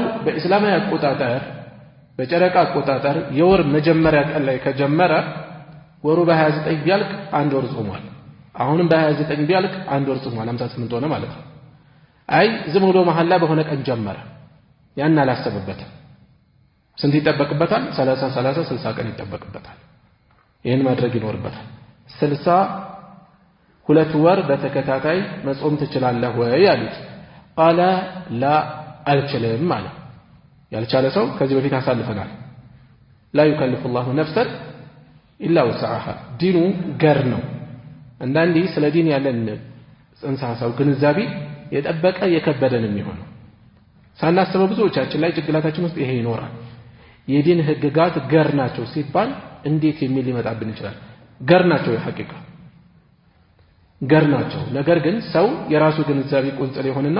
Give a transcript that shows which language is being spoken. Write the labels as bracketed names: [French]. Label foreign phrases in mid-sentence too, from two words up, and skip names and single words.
[Amharic] በእስላማዊ አቆጣጠር በጨረቃ አቆጣጠር የወር መጀመሪያ ቀን ላይ ከጀመረ ወሩ በ29 ቢያልቅ አንድ ወር ጾሟል አሁንም በ29 ቢያልቅ አንድ ወር ጾሟል 58 ሆነ ማለት ነው አይ ዝም ብሎ መሐላ በሆነ ቀን ጀመረ ያን አላሰበበትም ስንት ይጠበቅበታል 30 60 ቀን ይጠበቅበታል ይሄን ማድረግ ይኖርበታል 62 ወር በተከታታይ መጾም ትችላለህ ወይ አሉት [Arabic] قال لا [Amharic] አልችልም ማለት ያልቻለ ሰው ከዚህ በፊት አሳልፈናል [Arabic] لا يكلف الله نفسا الا وسعها [Amharic] ዲኑ ገር ነው አንዳንዴ ስለ ዲን ያለን ጽንሰ ሐሳብ ግንዛቤ የጠበቀ የከበደን የሚሆነው ሳናስበው ብዙዎቻችን ላይ ጭንቅላታችን ውስጥ ይሄ ይኖራል የዲን ህግጋት ገር ናቸው ሲባል እንዴት የሚል ሊመጣብን ይችላል ገር ናቸው የሐቂቃ ገር ናቸው ነገር ግን ሰው የራሱ ግንዛቤ ቁንጽል ይሆንና